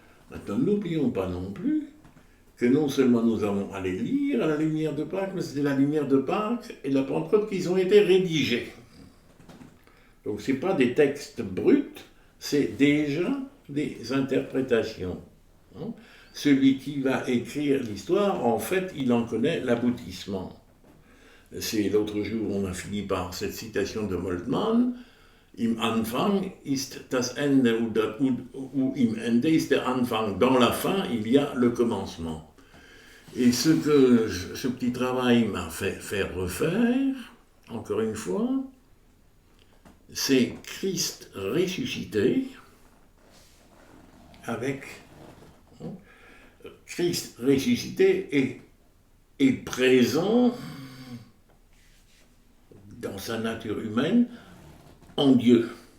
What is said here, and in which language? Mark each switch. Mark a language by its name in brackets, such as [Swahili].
[French] Maintenant, n'oublions pas non plus que non seulement nous avons à les lire à la lumière de Pâques, mais c'est la lumière de Pâques et de la Pentecôte qui ont été rédigés. Donc ce n'est pas des textes bruts, c'est déjà des interprétations. Celui qui va écrire l'histoire, en fait, il en connaît l'aboutissement. C'est l'autre jour, on a fini par cette citation de Moltmann, [German] Im Anfang ist das Ende [French] ou [German] im Ende ist der Anfang. [French] Dans la fin, il y a le commencement. Et ce que ce petit travail m'a fait faire refaire, encore une fois, c'est Christ ressuscité avec Christ ressuscité est présent dans sa nature humaine en Dieu.